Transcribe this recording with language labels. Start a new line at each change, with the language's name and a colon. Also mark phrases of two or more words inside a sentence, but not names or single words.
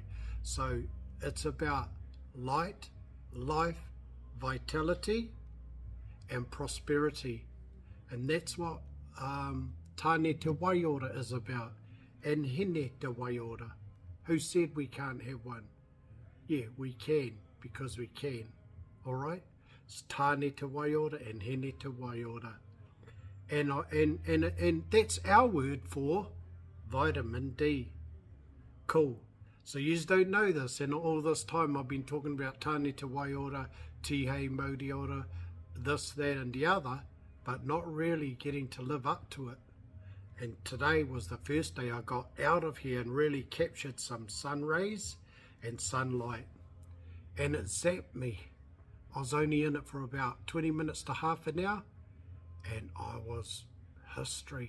English: So it's about light, life, vitality, and prosperity. And that's what Tāne Te Waiora is about. And Hine Te Waiora. Who said we can't have one? Yeah, we can, because we can. Alright? It's tāne te waiora and hine te waiora. And that's our word for vitamin D. Cool. So you don't know this, and all this time I've been talking about tāne te waiora,
Māori: tihei mauriora,
English: this, that and the other, but not really getting to live up to it. And today was the first day I got out of here and really captured some sun rays and sunlight. And it zapped me. I was only in it for about 20 minutes to half an hour, and I was history.